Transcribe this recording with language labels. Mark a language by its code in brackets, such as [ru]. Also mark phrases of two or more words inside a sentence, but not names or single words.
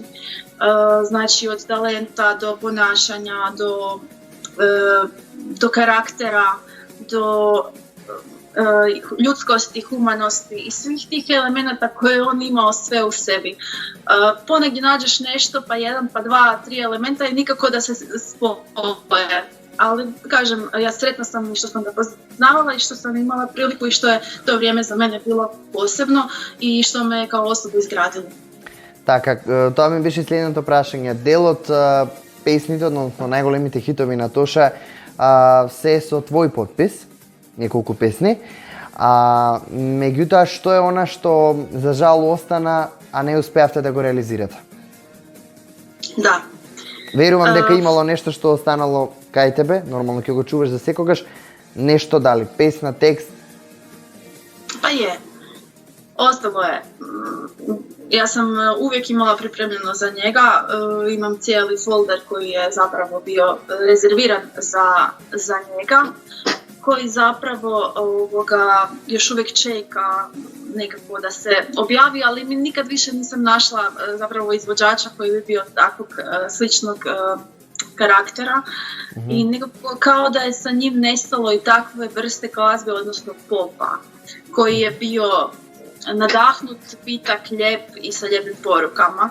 [hr] Znači od talenta do ponašanja, do karaktera, do ljudskosti, humanosti i svih tih elemenata koje je on imao sve u sebi. Ponegdje nađeš nešto, pa jedan, pa dva, tri elementa i nikako da se spoje. Ali kažem, ja sretna sam što sam ga poznavala i što sam imala priliku i što je to vrijeme za mene bilo posebno i što me je kao osobu izgradilo. [mk] Така, тоа ми беше следното прашање. Дел од песните, односно најголемите хитови на Тоша, се со твој подпис, неколку песни. Меѓутоа, што е она што за жал остана, а не успеавте да го реализирате? Да. Верувам дека имало нешто што останало кај тебе, нормално ќе го чуваш за секогаш, нешто дали, песна, текст? [hr] Pa je. Ostalo je. Ja sam uvijek imala pripremljeno za njega, imam cijeli folder koji je zapravo bio rezerviran za njega, koji zapravo još uvijek čeka nekako da se objavi, ali mi nikad više nisam našla zapravo izvođača koji bi bio takvog sličnog karaktera i nekako kao da je sa njim nestalo i takve vrste glazbe, odnosno popa, koji je bio nadahnut, pitak, lijep i sa lijepim porukama.